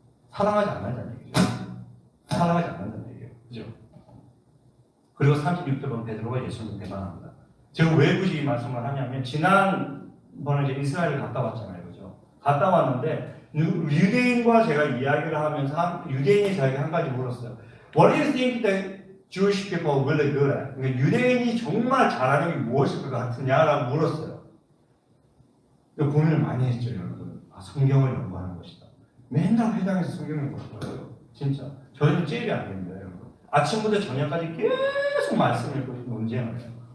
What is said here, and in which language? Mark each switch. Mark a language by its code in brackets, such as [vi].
[ko] 사랑하지 않는다는 얘기죠. 사랑하지 않는다는 얘기예요. 그죠? 그리고 36절 보면 베드로가 예수님을 대만합니다. 제가 왜 굳이 이 말씀을 하냐면 지난번에 이제 이스라엘 갔다 왔잖아요. 그죠? 갔다 왔는데 유대인과 제가 이야기를 하면서 유대인이 저에게 한 가지 물었어요. [en] What do you think that Jewish people are really good at? [ko] 그러니까 유대인이 정말 잘하는 게 무엇일 것 같으냐라고 물었어요. 고민을 많이 했죠, 여러분. 성경을 연구하는 것이다. 맨날 회당에서 성경을 보셔요. 진짜. 저희는 잽이 안 됩니다, 여러분. 아침부터 저녁까지 계속 말씀 읽고 논쟁을 해요.